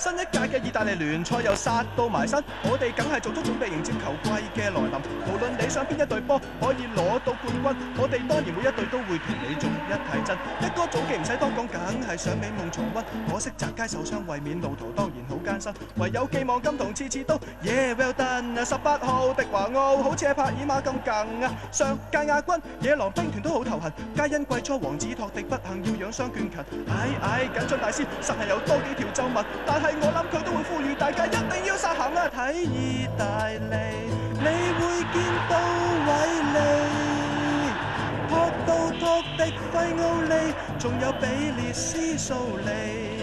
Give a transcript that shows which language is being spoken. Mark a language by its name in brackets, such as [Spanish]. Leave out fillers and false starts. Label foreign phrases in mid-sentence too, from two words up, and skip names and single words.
[Cantonese] 屆嘅意大利聯賽又殺到埋身，我哋梗係做足準備迎接球季嘅來臨。無論你想邊一隊波可以攞到冠軍，我哋當然每一隊都會同你逐一提真。一哥早記唔使多講，梗係想美夢重溫。可惜澤佳受傷，衛冕路途當然好艱辛，唯有寄望金童次次都。 [English] Yeah well done [Cantonese] 啊！18號迪華奧好似係帕爾馬咁勁啊！上屆亞軍野狼兵團都好頭痕，皆因季初王子托迪不幸要養傷倦勤。緊張大師實係有多幾條皺紋，但係我諗佢都會呼籲大家一定要實行啊！睇意大利，你會見到韋利、托到托迪費奧利，仲有比列斯素利。